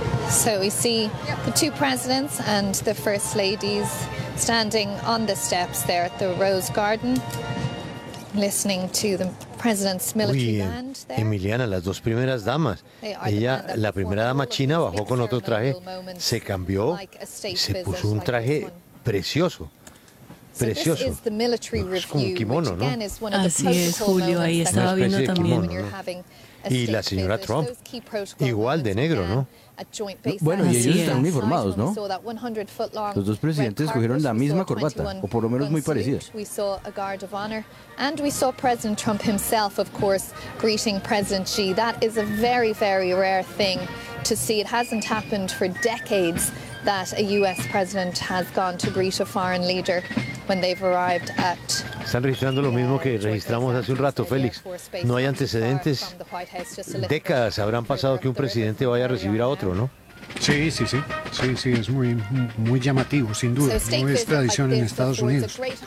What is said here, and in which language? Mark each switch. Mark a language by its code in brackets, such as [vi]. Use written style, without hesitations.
[en] So we see the two presidents and the first ladies standing on the steps there at the Rose Garden, listening to the president's military band. There. [es] Emiliana, las dos primeras damas. Ella, la primera dama china, bajó con otro traje, se cambió, se puso un traje precioso. Precioso. Es como un kimono, ¿no? Así es, Julio, ahí estaba viendo también. ¿No? Y la señora Trump, igual de negro, ¿no? Bueno, y ellos están uniformados, ¿no? Los dos presidentes escogieron la misma corbata, o por lo menos muy parecida. [en] We saw a guard of honor, and we saw President Trump himself, of course, greeting President Xi. That is a very, very rare thing to see. It hasn't happened for decades that a U.S. president has gone to greet a foreign leader when they've arrived at. [es] Están registrando lo mismo que registramos hace un rato, Félix. No hay antecedentes. Décadas habrán pasado que un presidente vaya a recibir a otro, ¿no? Sí, es muy, muy llamativo, sin duda. No es tradición en Estados Unidos.